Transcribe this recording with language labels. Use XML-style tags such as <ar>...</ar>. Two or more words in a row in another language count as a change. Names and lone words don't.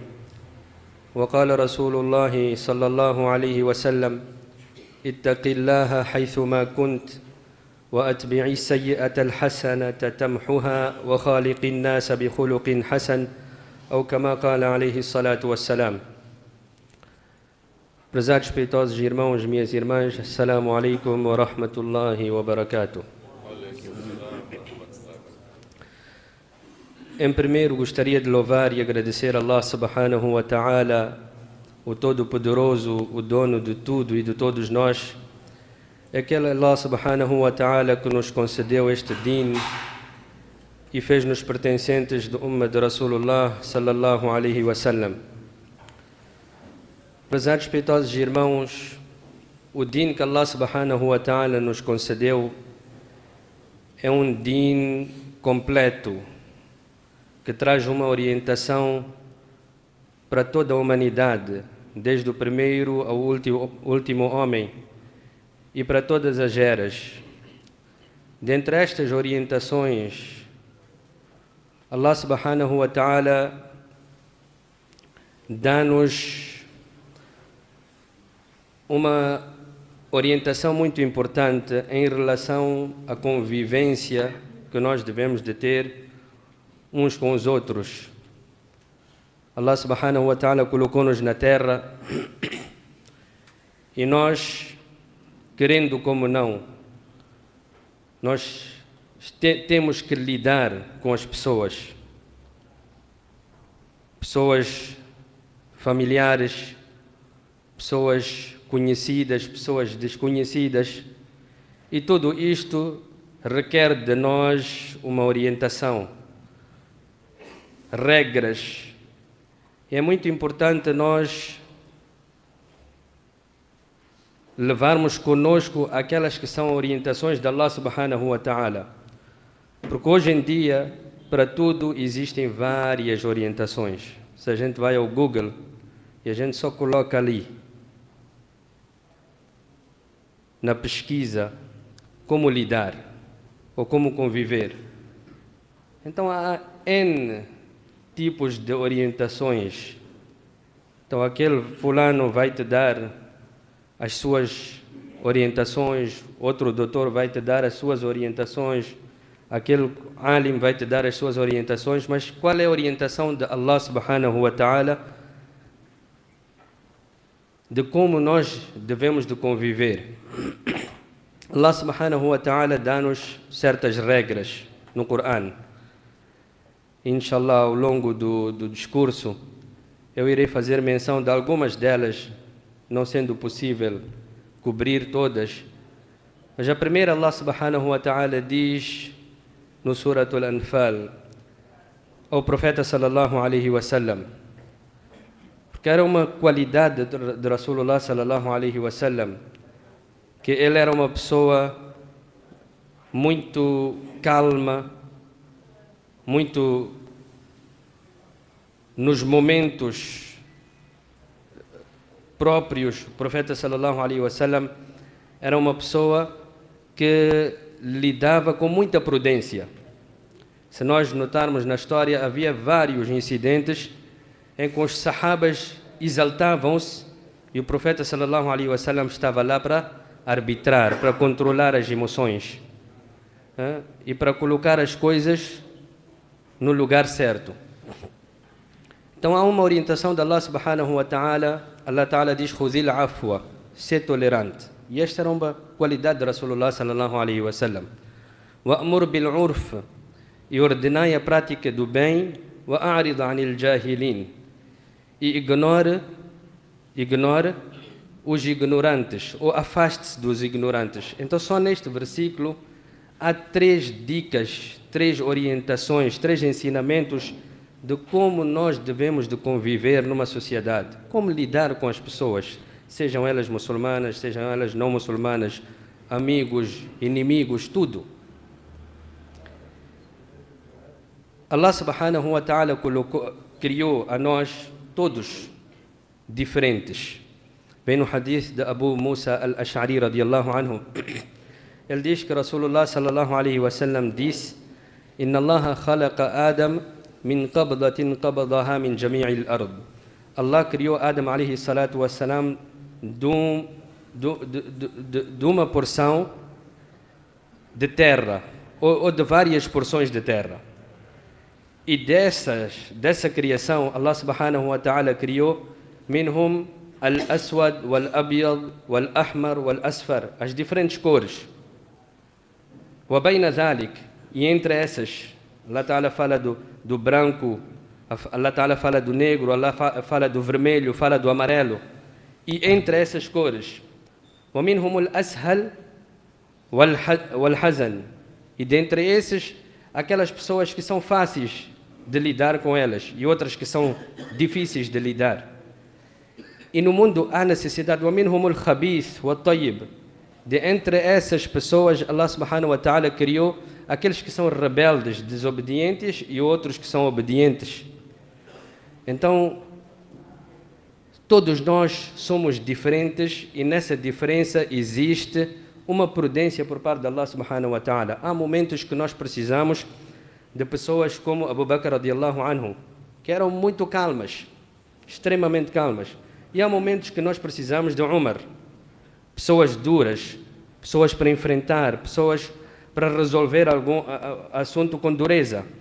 <ar>وقال رسول الله صلى الله عليه وسلم: اتق الله حيثما كنت وأتبع السيئة الحسنة تمحها وخالق الناس بخلق حسن، أو كما قال عليه الصلاة والسلام.</ar> <pt>Prezados respeitosos irmãos, minhas irmãs,</pt> <ar>السلام عليكم ورحمة الله وبركاته.</ar> <pt>Em primeiro, gostaria de louvar e agradecer a</pt> <ar>الله سبحانه وتعالى,</ar> <pt>o Todo-Poderoso, o dono de tudo e de todos nós. É aquele</pt> <ar>الله سبحانه وتعالى</ar> <pt>que nos concedeu este din e fez-nos pertencentes do Ummah de</pt> <ar>رسول الله صلى الله عليه وسلم.</ar> <pt>Prezados respeitosos irmãos, o din que</pt> <ar>الله سبحانه وتعالى</ar> <pt>nos concedeu é um din completo, que traz uma orientação para toda a humanidade, desde o primeiro ao último homem, e para todas as eras. Dentre estas orientações,</pt> <ar>الله سبحانه وتعالى</ar> <pt>dá-nos uma orientação muito importante em relação à convivência que nós devemos de ter uns com os outros.</pt> <ar>الله سبحانه وتعالى</ar> <pt>colocou-nos na terra e nós, querendo como não, nós temos que lidar com as pessoas familiares, pessoas conhecidas, pessoas desconhecidas, e tudo isto requer de nós uma orientação, regras. E é muito importante nós levarmos conosco aquelas que são orientações de</pt> <ar>الله سبحانه وتعالى,</ar> <pt>porque hoje em dia para tudo existem várias orientações. Se a gente vai ao Google e a gente só coloca ali na pesquisa como lidar ou como conviver, então há N tipos de orientações. Então aquele fulano vai te dar as suas orientações, outro doutor vai te dar as suas orientações, aquele alim vai te dar as suas orientações, mas qual é a orientação de</pt> <ar>الله سبحانه وتعالى</ar> <pt>de como nós devemos de conviver?</pt> <ar>الله سبحانه وتعالى</ar> <pt>dá-nos certas regras no Coran. Inshallah, ao longo do discurso, eu irei fazer menção de algumas delas, não sendo possível cobrir todas. Mas a primeira,</pt> <ar>الله سبحانه وتعالى</ar> <pt>diz no Surat Al-Anfal ao profeta</pt> <ar>صلى الله عليه وسلم,</ar> <pt>porque era uma qualidade de</pt> <ar>رسول الله صلى الله عليه وسلم,</ar> <pt>que ele era uma pessoa muito calma, muito nos momentos próprios. O profeta</pt> <ar>صلى الله عليه وسلم</ar> <pt>era uma pessoa que lidava com muita prudência. Se nós notarmos na história, havia vários incidentes em que os sahabas exaltavam-se e o profeta</pt> <ar>صلى الله عليه وسلم</ar> <pt>estava lá para arbitrar, para controlar as emoções, e para colocar as coisas no lugar certo. Então há uma orientação de</pt> <ar>الله سبحانه وتعالى. الله تعالى</ar> <pt>diz:</pt> <ar>خذ العفو,</ar> <pt>ser tolerante. E esta era uma qualidade de</pt> <ar>رسول الله صلى الله عليه وسلم. وأمر بالعرف,</ar> <pt>e ordenai a prática do bem.</pt> <ar>وأعرض عن الجاهلين,</ar> <pt>e ignore os ignorantes, ou afaste-se dos ignorantes. Então, só neste versículo há 3 dicas, 3 orientações, 3 ensinamentos de como nós devemos de conviver numa sociedade, como lidar com as pessoas, sejam elas muçulmanas, sejam elas não muçulmanas, amigos, inimigos, tudo.</pt> <ar>الله سبحانه وتعالى</ar> <pt>criou a nós todos diferentes. Vem no hadith de Abu Musa al-Ash'ari</pt> <ar>رضي الله عنه.</ar> <pt>Ele diz que</pt> <ar>رسول الله صلى الله عليه وسلم disse: إن الله خلق آدم من قبضة قبضها من جميع الأرض.</ar> <pt>Allah criou Adam</pt> <ar>عليه الصلاة والسلام</ar> <pt>de uma porção de terra, ou de várias porções de terra. E dessa criação,</pt> <ar>الله سبحانه وتعالى criou منهم الأسود والأبيض والأحمر والأصفر,</ar> <pt>as diferentes cores.</pt> <ar>وبين ذلك,</ar> <pt>e entre essas,</pt> <ar>الله تعالى</ar> <pt>fala do branco,</pt> <ar>الله تعالى</ar> <pt>fala do negro, Allah fala do vermelho, fala do amarelo. E entre essas cores,</pt> <ar>ومنهم السهل والحزن,</ar> <pt>e dentre esses, aquelas pessoas que são fáceis de lidar com elas e outras que são difíceis de lidar. E no mundo há necessidade,</pt> <ar>ومنهم الخبيث والطيب,</ar> <pt>de entre essas pessoas</pt> <ar>الله سبحانه وتعالى</ar> <pt>criou aqueles que são rebeldes, desobedientes, e outros que são obedientes. Então, todos nós somos diferentes e nessa diferença existe uma prudência por parte de</pt> <ar>الله سبحانه وتعالى.</ar> <pt>Há momentos que nós precisamos de pessoas como Abu Bakr</pt> <ar>رضي الله عنه,</ar> <pt>que eram muito calmas, extremamente calmas. E há momentos que nós precisamos de Umar, pessoas duras, pessoas para enfrentar, pessoas para resolver algum assunto com dureza.</pt>